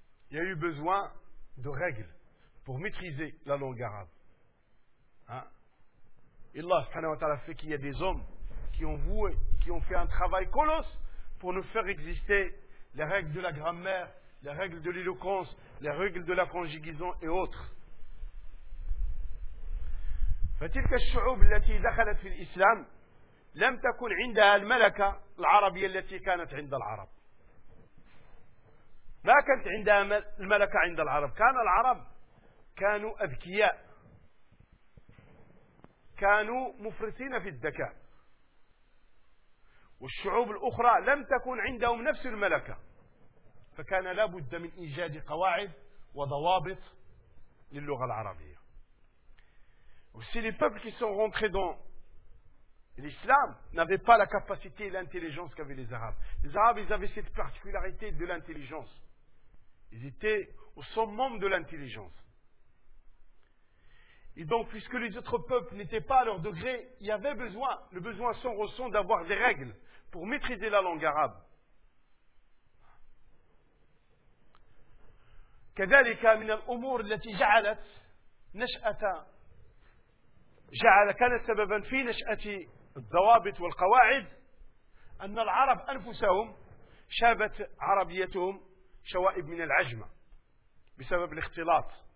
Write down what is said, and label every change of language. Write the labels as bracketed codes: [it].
[fr] Il y a eu besoin de règles pour maîtriser la langue arabe. Hein? Et Allah subhanahu wa ta'ala fait qu'il y a des hommes qui ont voué, qui ont fait un travail colosse pour nous faire exister les règles de la grammaire, les règles de l'éloquence, les règles de la conjugaison et autres. [ar] فتلك الشعوب التي دخلت في الإسلام لم تكن عندها الملكة العربية التي كانت عند العرب. ما كانت عندها الملكة عند العرب. كان العرب كانوا أذكياء، كانوا مفرسين في الذكاء. والشعوب الأخرى لم تكن عندهم نفس الملكة، فكان لابد من إيجاد قواعد وضوابط للغة العربية. [fr] Aussi, les peuples qui sont rentrés dans l'islam n'avaient pas la capacité et l'intelligence qu'avaient les Arabes. Les Arabes, ils avaient cette particularité de l'intelligence. Ils étaient au summum de l'intelligence. Et donc, puisque les autres peuples n'étaient pas à leur degré, il y avait besoin, le besoin sans ressent, d'avoir des règles pour maîtriser la langue arabe. [ar] كذلك من الأمور التي جعلت نشأة جعل كان سببا في نشأة الضوابط والقواعد أن العرب أنفسهم شابت عربيتهم شوائب من العجمة بسبب الاختلاط